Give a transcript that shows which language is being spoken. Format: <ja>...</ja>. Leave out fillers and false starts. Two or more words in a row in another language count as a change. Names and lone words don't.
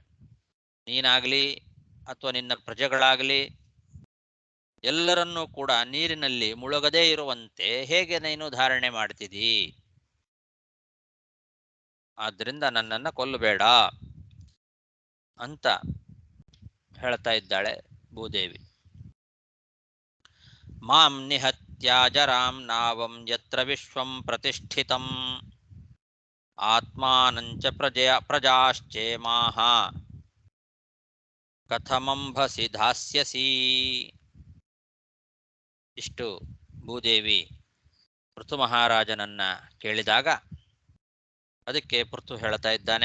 <kn>ನೀನಾಗಲಿ ಅಥವಾ ನಿನ್ನ ಪ್ರಜೆಗಳಾಗಲಿ ಎಲ್ಲರನ್ನೂ ಕೂಡ ನೀರಿನಲ್ಲಿ ಮುಳುಗದೇ ಇರುವಂತೆ ಹೇಗೆ ನೀನು ಧಾರಣೆ ಮಾಡ್ತಿದ್ದೀ? ಆದ್ದರಿಂದ ನನ್ನನ್ನು ಕೊಲ್ಲಬೇಡ ಅಂತ ಹೇಳ್ತಾ ಇದ್ದಾಳೆ ಭೂದೇವಿ.</kn> <sa>ಮಾಂ ನಿಹತ್ಯಾಜರಾಂ ನಾವಂ ಯತ್ರ ವಿಶ್ವಂ ಪ್ರತಿಷ್ಠಿತಂ ಆತ್ಮಾನಂಚ ಪ್ರಜಾಶ್ಚೇಮಾಃ ಕಥಮಂಭಸಿ ಧಾಸ್ಯಸಿ.</sa> <kn>ಇಷ್ಟು ಭೂದೇವಿ ಪೃಥು ಮಹಾರಾಜನನ್ನ ಕೇಳಿದಾಗ ಅದಕ್ಕೆ ಪೃಥು ಹೇಳ್ತಾ ಇದ್ದಾನೆ.</kn>